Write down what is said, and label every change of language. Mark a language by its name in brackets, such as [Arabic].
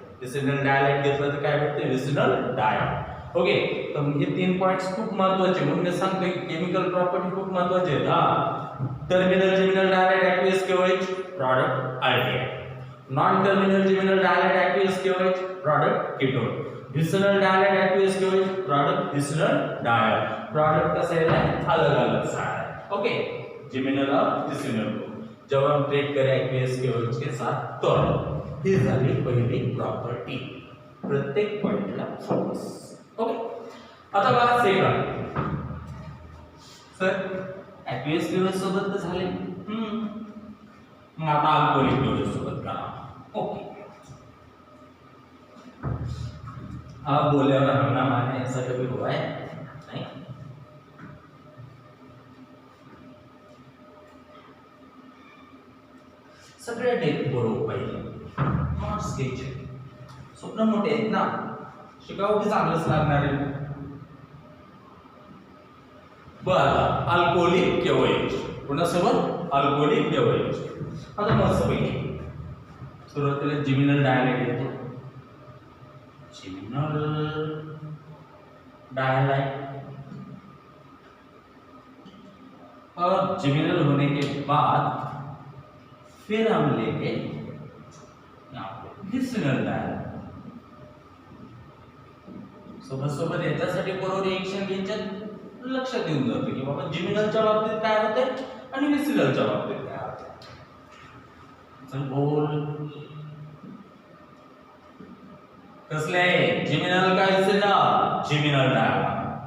[Marathi] Vicinal डायहाइड घेतलं तर काय भेटते, विसिनल डायॉल. ओके, तर हे 3 पॉइंट्स खूप महत्त्वाचे म्हणून मी सांगतोय केमिकल प्रॉपर्टी खूप महत्त्वाचे आहेत. हा, terminal geminal डायहाइड aqueous KOH product aldehyde, non terminal geminal डायहाइड aqueous KOH product ketone, vicinal डायहाइड aqueous KOH product vicinal dial. [Hindi] Product कसे हैं, अलग अलग सा है. ओके, जेमिनल और विसिनल को जब हम ट्रीट करें aqueous KOH के साथ तो [Marathi] ही झाली पहिली प्रॉपर्टी. प्रत्येक पॉइंटला फोकस. ओके, आता बघा सेकंड. सर aqueous KOH सोबत तर झाले, मग आता अल्कोहोलिक KOH सोबत करा. [Hindi] ओके, आप बोले और हम ना माने, ऐसा कभी हुआ है नहीं. [Marathi] सगळ्या डेट बरोबर पाहिजे, मार्क्स घ्यायचे. स्वप्न मोठे आहेत ना, शिकावं की चांगलंच लागणार आहे. बरं, अल्कोहोलिक KOH कोणासोबत, अल्कोहोलिक KOH. आता मस्त पैकी सुरुवातीला जेमिनल डायहाइड येतो, जेमिनल डायहाइड. [Hindi] और जेमिनल होने के बाद फिर हम लेंगे यहाँ पे विसिनल डायहाइड. [Marathi] सोबत सोबत याच्यासाठी बरोबर रिएक्शन घ्यायच्यात लक्षात येऊन जातं की बाबा जेमिनलच्या बाबतीत काय होतंय आणि विसिनलच्या बाबतीत काय होतंय. चल बोल, कसले जेमिनल काय विसिनल, जेमिनल डायहाइड.